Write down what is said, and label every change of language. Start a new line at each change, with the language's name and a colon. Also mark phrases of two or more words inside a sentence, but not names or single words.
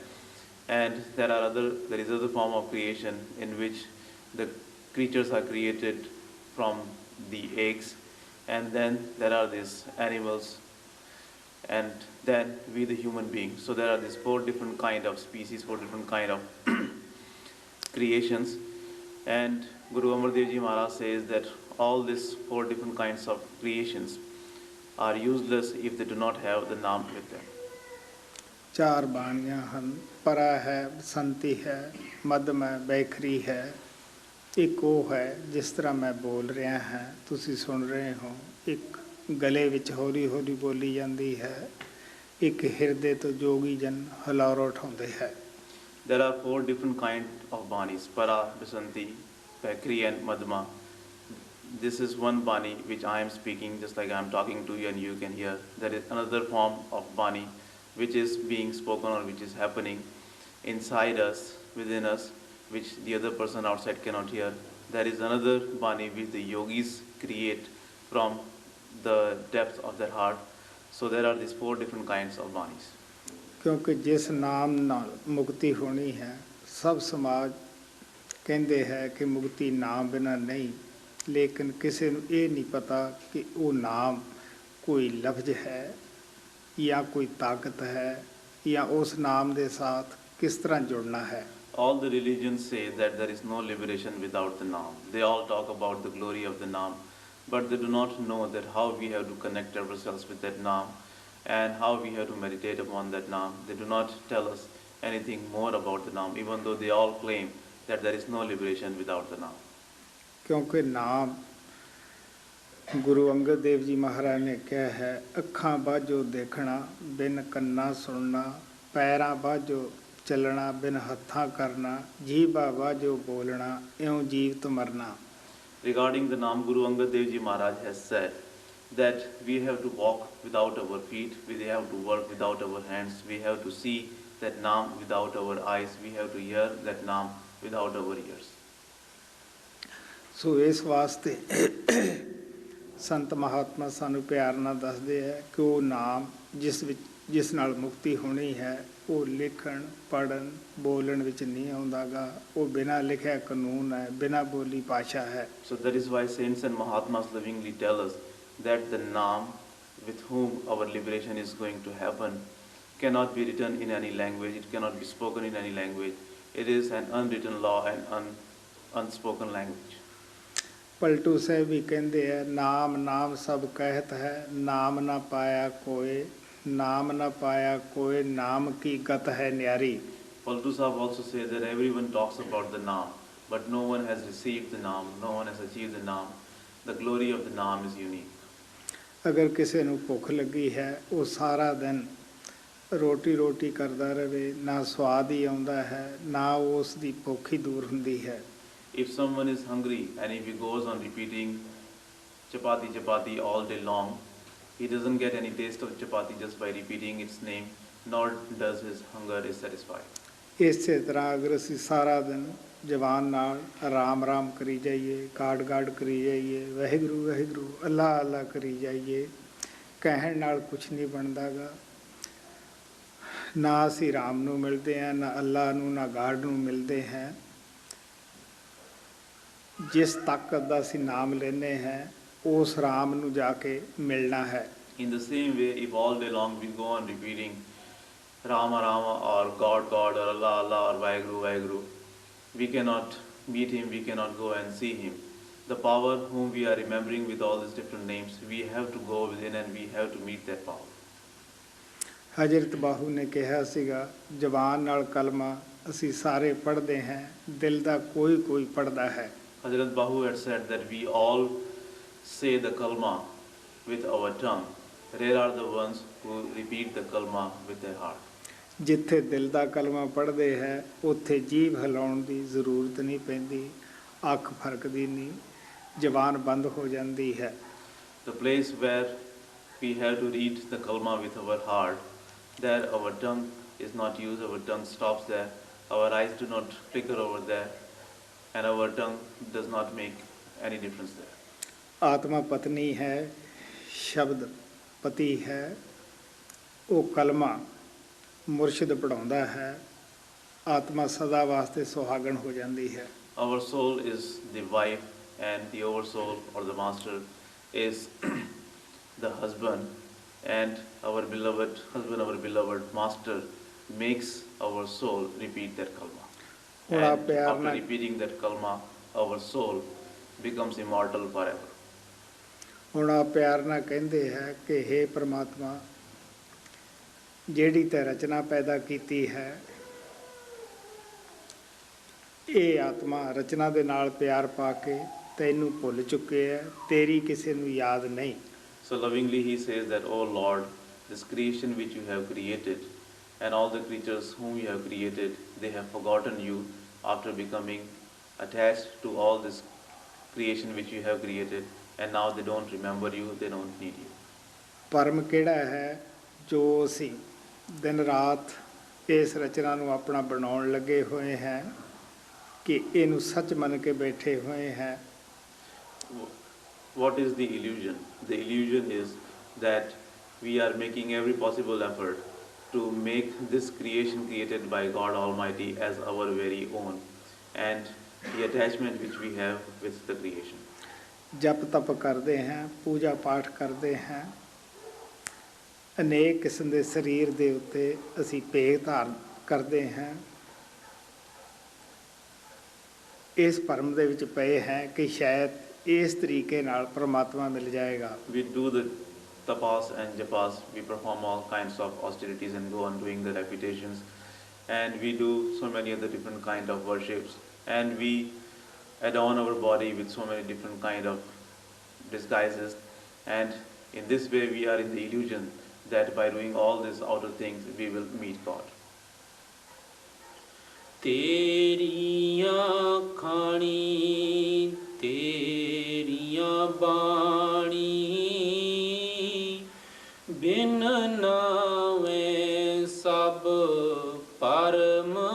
English: And there is other form of creation in which the creatures are created from the eggs, and then there are these animals, and then we the human beings. So there are these four different kind of species, four different kind of creations. And Guru Amar Dev Ji Maharaj says that all these four different kinds of creations are useless if they do not have the Naam with them.
Punjabi: ਚਾਰ ਬਾਣੀਆਂ ਹਨ, ਪਰਾ ਹੈ, ਬਸੰਤੀ ਹੈ, ਮੱਧਮ ਹੈ, ਬੈਖਰੀ ਹੈ। ਇੱਕ ਉਹ ਹੈ ਜਿਸ ਤਰ੍ਹਾਂ ਮੈਂ ਬੋਲ ਰਿਹਾ ਹਾਂ, ਤੁਸੀਂ ਸੁਣ ਰਹੇ ਹੋ। ਇੱਕ ਗਲੇ ਵਿੱਚ ਹੌਲੀ ਹੌਲੀ ਬੋਲੀ ਜਾਂਦੀ ਹੈ, ਇੱਕ ਹਿਰਦੇ ਤੋਂ ਜੋਗੀ ਜਨ ਹਲੌਰ ਉਠਾਉਂਦੇ ਹੈ।
English: There are four different kind of banis: para, basanti, bakri and madhma. This is one bani which I am speaking, just like I am talking to you and you can hear. There is another form of bani which is being spoken or which is happening inside us, within us, which the other person outside cannot hear. There is another bani which the yogis create from the depth of their heart. So there are these four different kinds of banis.
Punjabi: ਕਿਉਂਕਿ ਜਿਸ ਨਾਮ ਨਾਲ ਮੁਕਤੀ ਹੋਣੀ ਹੈ, ਸਭ ਸਮਾਜ ਕਹਿੰਦੇ ਹੈ ਕਿ ਮੁਕਤੀ ਨਾਮ ਬਿਨਾਂ ਨਹੀਂ, ਲੇਕਿਨ ਕਿਸੇ ਨੂੰ ਇਹ ਨਹੀਂ ਪਤਾ ਕਿ ਉਹ ਨਾਮ ਕੋਈ ਲਫ਼ਜ਼ ਹੈ ਜਾਂ ਕੋਈ ਤਾਕਤ ਹੈ ਜਾਂ ਉਸ ਨਾਮ ਦੇ ਸਾਥ ਕਿਸ ਤਰ੍ਹਾਂ ਜੁੜਨਾ ਹੈ।
English: All the religions say that there is no liberation without the Naam. They all talk about the glory of the Naam, but they do not know that how we have to connect ourselves with that Naam and how we have to meditate upon that Naam. They do not tell us anything more about the Naam, even though they all claim that there is no liberation without the Naam.
Punjabi: ਕਿਉਂਕਿ ਨਾਮ ਗੁਰੂ ਅੰਗਦ ਦੇਵ ਜੀ ਮਹਾਰਾਜ ਨੇ ਕਿਹਾ ਹੈ, ਅੱਖਾਂ ਬਾਝੋ ਦੇਖਣਾ, ਬਿਨ ਕੰਨਾਂ ਸੁਣਨਾ, ਪੈਰਾਂ ਬਾਝੋ ਚੱਲਣਾ, ਬਿਨ ਹੱਥਾਂ ਕਰਨਾ, ਜੀਭਾ ਬਾਝੋ ਬੋਲਣਾ, ਇਉਂ ਜੀਵਤ ਮਰਨਾ।
English: Regarding the Naam, Guru Angad Dev Ji Maharaj has said that we have to walk without our feet, we have to work without our hands, we have to see that Naam without our eyes, we have to hear that Naam without our ears.
Punjabi: ਸੋ ਇਸ ਵਾਸਤੇ ਸੰਤ ਮਹਾਤਮਾ ਸਾਨੂੰ ਪਿਆਰ ਨਾਲ ਦੱਸਦੇ ਹੈ ਕਿ ਉਹ ਨਾਮ ਜਿਸ ਵਿੱਚ ਜਿਸ ਨਾਲ ਮੁਕਤੀ ਹੋਣੀ ਹੈ ਉਹ ਲਿਖਣ ਪੜ੍ਹਨ ਬੋਲਣ ਵਿੱਚ ਨਹੀਂ ਆਉਂਦਾ ਗਾ। ਉਹ ਬਿਨਾਂ ਲਿਖਿਆ ਕਾਨੂੰਨ ਹੈ, ਬਿਨਾਂ ਬੋਲੀ ਭਾਸ਼ਾ ਹੈ।
English: So that is why saints and Mahatmas lovingly tell us that the Naam with whom our liberation is going to happen cannot be written in any language, it cannot be spoken in any language. It is an unwritten law and unspoken language.
Punjabi: ਪਲਟੂ ਸਾਹਿਬ ਵੀ ਕਹਿੰਦੇ ਆ, ਨਾਮ ਨਾਮ ਸਭ ਕਹਿਤ ਹੈ, ਨਾਮ ਨਾ ਪਾਇਆ ਕੋਏ, ਨਾਮ ਨਾ ਪਾਇਆ ਕੋਏ, ਨਾਮ ਕੀ ਗਤ ਹੈ ਨਿਆਰੀ।
English: Paltu Sahib also says that everyone talks about the Naam, but no one has received the Naam, no one has achieved the Naam. The glory of the Naam is unique.
Punjabi: ਅਗਰ ਕਿਸੇ ਨੂੰ ਭੁੱਖ ਲੱਗੀ ਹੈ ਉਹ ਸਾਰਾ ਦਿਨ ਰੋਟੀ ਰੋਟੀ ਕਰਦਾ ਰਹੇ, ਨਾ ਸਵਾਦ ਹੀ ਆਉਂਦਾ ਹੈ, ਨਾ ਉਸ ਦੀ ਭੁੱਖ ਹੀ ਦੂਰ ਹੁੰਦੀ ਹੈ।
English: If someone is hungry and if he goes on repeating chapati chapati all day long, he doesn't get any taste of chapati just by repeating its name, nor does his hunger is satisfied.
Punjabi: ਇਸੇ ਤਰ੍ਹਾਂ ਅਗਰ ਅਸੀਂ ਸਾਰਾ ਦਿਨ ਜ਼ਬਾਨ ਨਾਲ ਰਾਮ ਰਾਮ ਕਰੀ ਜਾਈਏ, ਗਾਡ ਗਾਡ ਕਰੀ ਜਾਈਏ, ਵਾਹਿਗੁਰੂ ਵਾਹਿਗੁਰੂ ਅੱਲਾ ਅੱਲਾ ਕਰੀ ਜਾਈਏ, ਕਹਿਣ ਨਾਲ ਕੁਛ ਨਹੀਂ ਬਣਦਾ ਗਾ। ਨਾ ਅਸੀਂ ਰਾਮ ਨੂੰ ਮਿਲਦੇ ਹਾਂ, ਨਾ ਅੱਲਾ ਨੂੰ, ਨਾ ਗਾਡ ਨੂੰ ਮਿਲਦੇ ਹਾਂ। ਜਿਸ ਤਾਕਤ ਦਾ ਅਸੀਂ ਨਾਮ ਲੈਂਦੇ ਹਾਂ ਉਸ ਰਾਮ ਨੂੰ ਜਾ ਕੇ ਮਿਲਣਾ ਹੈ।
English: In the same way, if all day long we go on repeating Rama Rama or God God or Allah Allah or Vaheguru Vaheguru, we cannot meet him, we cannot go and see him. The power whom we are remembering with all these different names, we have to go within and we have to meet that power.
Punjabi: ਹਜ਼ਰਤ ਬਾਹੂ ਨੇ ਕਿਹਾ ਸੀਗਾ, ਜ਼ਬਾਨ ਨਾਲ ਕਲਮਾ ਅਸੀਂ ਸਾਰੇ ਪੜ੍ਹਦੇ ਹਾਂ, ਦਿਲ ਦਾ ਕੋਈ ਕੋਈ ਪੜ੍ਹਦਾ ਹੈ।
English: Hazrat Bahu had said that we all say the kalma with our tongue. Rare are the ones who repeat the kalma with their heart.
Punjabi: ਜਿੱਥੇ ਦਿਲ ਦਾ ਕਲਮਾ ਪੜ੍ਹਦੇ ਹੈ ਉੱਥੇ ਜੀਭ ਹਿਲਾਉਣ ਦੀ ਜ਼ਰੂਰਤ ਨਹੀਂ ਪੈਂਦੀ, ਅੱਖ ਫਰਕਦੀ ਨਹੀਂ, ਜ਼ਬਾਨ ਬੰਦ ਹੋ ਜਾਂਦੀ ਹੈ।
English: The place where we have to read the kalma with our heart, there our tongue is not used, our tongue stops there, our eyes do not flicker over there, and our tongue does not make any difference there.
Punjabi: ਆਤਮਾ ਪਤਨੀ ਹੈ, ਸ਼ਬਦ ਪਤੀ ਹੈ, ਉਹ ਕਲਮਾ ਮੁਰਸ਼ਿਦ ਪੜ੍ਹਾਉਂਦਾ ਹੈ, ਆਤਮਾ ਸਦਾ ਵਾਸਤੇ ਸੁਹਾਗਣ ਹੋ ਜਾਂਦੀ ਹੈ।
English: Our soul is the wife and the oversoul or the master is the husband, and our beloved husband, our beloved master makes our soul repeat that kalma. And after repeating that kalma, our soul becomes immortal forever.
Punjabi: ਹੁਣ ਆ ਪਿਆਰ ਨਾਲ ਕਹਿੰਦੇ ਹੈ ਕਿ ਹੇ ਪ੍ਰਮਾਤਮਾ, ਜਿਹੜੀ ਤੇ ਰਚਨਾ ਪੈਦਾ ਕੀਤੀ ਹੈ, ਇਹ ਆਤਮਾ ਰਚਨਾ ਦੇ ਨਾਲ ਪਿਆਰ ਪਾ ਕੇ ਤੈਨੂੰ ਭੁੱਲ ਚੁੱਕੇ ਹੈ, ਤੇਰੀ ਕਿਸੇ ਨੂੰ ਯਾਦ ਨਹੀਂ।
English: So lovingly he says that, O Lord, this creation which you have created and all the creatures whom you have created, they have forgotten you after becoming attached to all this creation which you have created, and now they don't remember you, they don't need you.
Punjabi: ਪਰਮ ਕਿਹੜਾ ਹੈ ਜੋ ਅਸੀਂ ਦਿਨ ਰਾਤ ਇਸ ਰਚਨਾ ਨੂੰ ਆਪਣਾ ਬਣਾਉਣ ਲੱਗੇ ਹੋਏ ਹੈ ਕਿ ਇਹਨੂੰ ਸੱਚ ਮੰਨ ਕੇ ਬੈਠੇ ਹੋਏ ਹੈ।
English: What is the illusion? The illusion is that we are making every possible effort to make this creation created by God Almighty as our very own, and the attachment which we have with the creation.
Punjabi: ਜਪ ਤਪ ਕਰਦੇ ਹਾਂ, ਪੂਜਾ ਪਾਠ ਕਰਦੇ ਹਾਂ, ਅਨੇਕ ਕਿਸਮ ਦੇ ਸਰੀਰ ਦੇ ਉੱਤੇ ਅਸੀਂ ਭੇਖ ਧਾਰਨ ਕਰਦੇ ਹਾਂ। ਇਸ ਭਰਮ ਦੇ ਵਿੱਚ ਪਏ ਹੈ ਕਿ ਸ਼ਾਇਦ ਇਸ ਤਰੀਕੇ ਨਾਲ ਪਰਮਾਤਮਾ ਮਿਲ ਜਾਏਗਾ।
English: We do the tapas and japas, we perform all kinds of austerities and go on doing the repetitions, and we do so many other different kind of worships, and we adorn our body with so many different kind of disguises, and in this way we are in the illusion that by doing all these outer things we will meet God.
Punjabi: ਤੇਰੀਆਂ ਖਾਣੀ ਤੇਰੀਆਂ ਬਾਣੀ ਬਿਨ ਨਾਵੇਂ ਸਭ ਪਰਮ